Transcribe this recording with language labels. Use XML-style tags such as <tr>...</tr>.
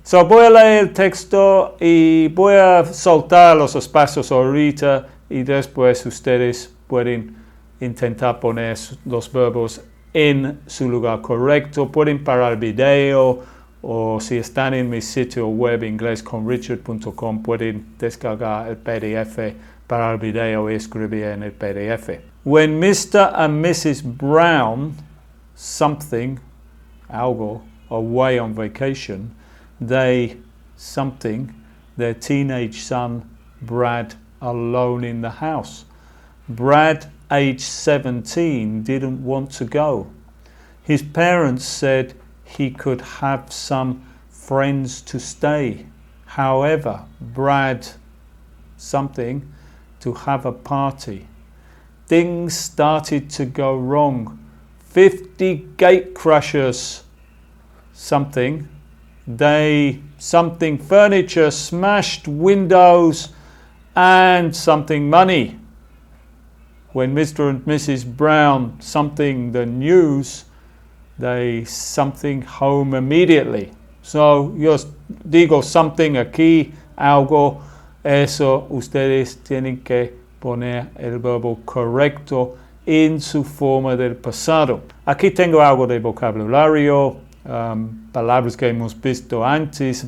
<es>Voy a leer el texto y voy a soltar los espacios ahorita y después ustedes pueden intentar poner los verbos en su lugar correcto. Pueden parar el video o si están en mi sitio web inglesconrichard.com pueden descargar el PDF, parar el video y escribir en el PDF.</es> <en>When Mr. and Mrs. Brown, something, algo, away on vacation, they, something, their teenage son, Brad, alone in the house. Brad, age 17, didn't want to go. His parents said he could have some friends to stay. However, Brad, something, to have a party. Things started to go wrong. 50 gate crashers, something. Something furniture, smashed windows, and something money. When Mr. and Mrs. Brown, something, the news, they something home immediately.</en> <es>So, yo digo something aquí, algo, eso, ustedes tienen que poner el verbo correcto en su forma del pasado. Aquí tengo algo de vocabulario, palabras que hemos visto antes.</es>